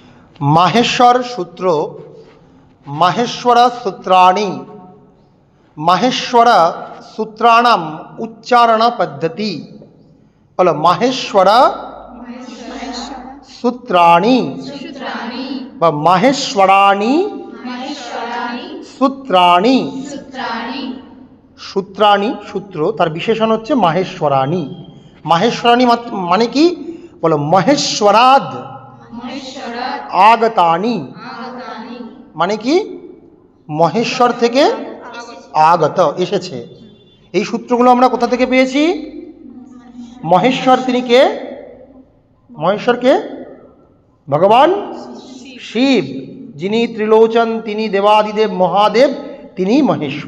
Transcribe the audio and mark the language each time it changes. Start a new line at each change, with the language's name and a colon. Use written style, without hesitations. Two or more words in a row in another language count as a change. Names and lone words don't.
Sanskrit: माहेश्वर सूत्र माहेश्वर सूत्राणि माहेश्वर सूत्राणाम उच्चारण पद्धति बोलो माहेश्वर सूत्राणि व माहेश्वराणि सूत्राणि
Bangla: সূত্রাণি সূত্র তার বিশেষণ হচ্ছে
Sanskrit: माहेश्वराणि माहेश्वराणि
Bangla: মানে কি বলো
Sanskrit: महेश्वराद आगतानि
Bangla: মানে কি মহেশ্বর থেকে আগত এসেছে। এই সূত্রগুলো আমরা কোথা থেকে পেয়েছি? মহেশ্বর তিনি কে? মহেশ্বর কে? ভগবান শিব, যিনি ত্রিলোচন, তিনি দেবাদিদেব মহাদেব, তিনি মহেশ্বর।